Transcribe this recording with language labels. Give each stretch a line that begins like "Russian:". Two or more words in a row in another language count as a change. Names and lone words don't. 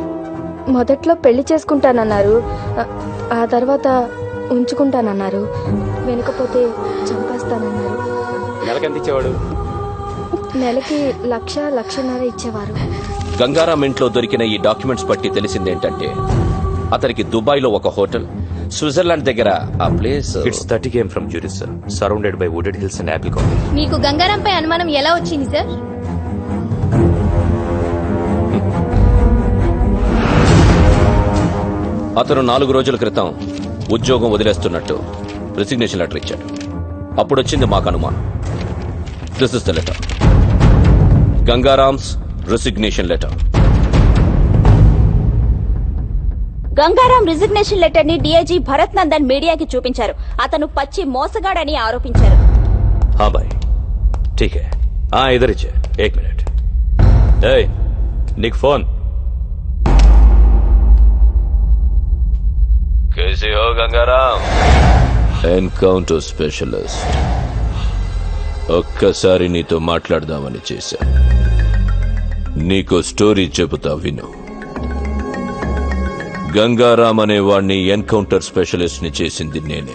Telugu: మొదట్లో పెళ్లి చేసుకుంటానన్నారు, ఆ తర్వాత ఉంచుకుంటానన్నారు, వెనకపోతే చంపేస్తానన్నారు. నెలకెంత ఇచ్చేవాడు? నెలకి 1,00,000-1,50,000 ఇచ్చేవారు. గంగారాం ఇంట్లో దొరికిన ఈ డాక్యుమెంట్స్ బట్టి తెలిసిందేంటంటే అతనికి దుబాయ్లో ఒక హోటల్, స్విట్జర్లాండ్ దగ్గర ఆ ప్లేస్.
English: It's 30 km from Zurich, sir. Surrounded by wooded hills and apple colony.
Telugu: మీకు గంగారాంపై అనుమానం ఎలా వచ్చింది సార్? అతను 4 రోజుల క్రితం ఉద్యోగం వదిలేస్తున్నట్టు
English: resignation letter
Telugu: ఇచ్చాడు. అప్పుడొచ్చింది మాకు అనుమానం.
English: this is the letter. Gangaram's resignation letter.
Telugu: గంగారాం
English: resignation letter
Telugu: ని డీఐజీ భరత్ నందన్ మీడియాకి చూపించారు. అతను పచ్చి మోసగాడని ఆరోపించారు.
Hindi: हाँ भाई, ठीक है. इधर ही 1 मिनट. निक फोन. कैसे हो गंगाराम?
English: encounter specialist.
Telugu: ఒక్కసారి నీతో మాట్లాడదామని చేశా. నీకో స్టోరీ చెబుతా విను. గంగారాం అనే వాణ్ణి
English: encounter specialist
Telugu: ని చేసింది నేనే.